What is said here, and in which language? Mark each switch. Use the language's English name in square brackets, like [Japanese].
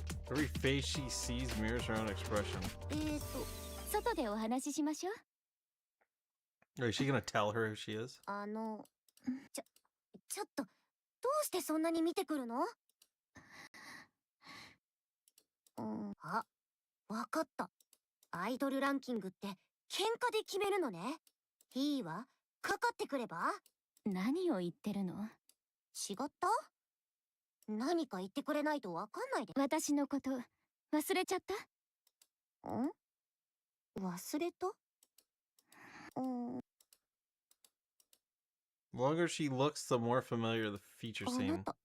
[English] Every face she sees mirrors her own expression. [Japanese] 外でお話ししましょう。 [English] Is she gonna tell her who she is? [Japanese] ちょっと、どうしてそんなに見てくるの？わかった。アイドルランキングって喧嘩で決めるのね。いいわ。かかってくれば？何を言ってるの？違った？何か言ってくれないとわかんないで。私のこと忘れちゃった？忘れた？ [English] The longer she looks, the more familiar the features seem.